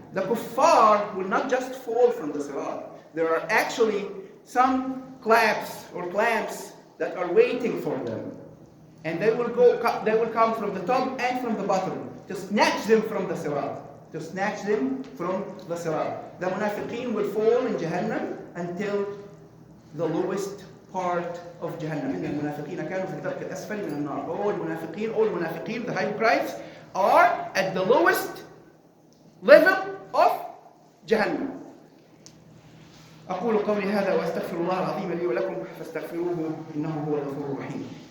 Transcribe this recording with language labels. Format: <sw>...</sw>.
<en>The kuffar will not just fall from the sirat. There are actually some clamps that are waiting for them. And they will come from the top and from the bottom to snatch them from the sirat. To snatch them from the sirat. The munafiqeen will fall in Jahannam until the lowest part of Jahannam.</en> <ar>إن المنافقين كانوا في الدرك الأسفل من النار.</ar> <en>All munafiqeen, the hypocrites, are at the lowest level of Jahannam.</en> <ar>أقول قولي هذا وأستغفر الله العظيم لي ولكم فاستغفروه إنه هو الغفور الرحيم.</ar>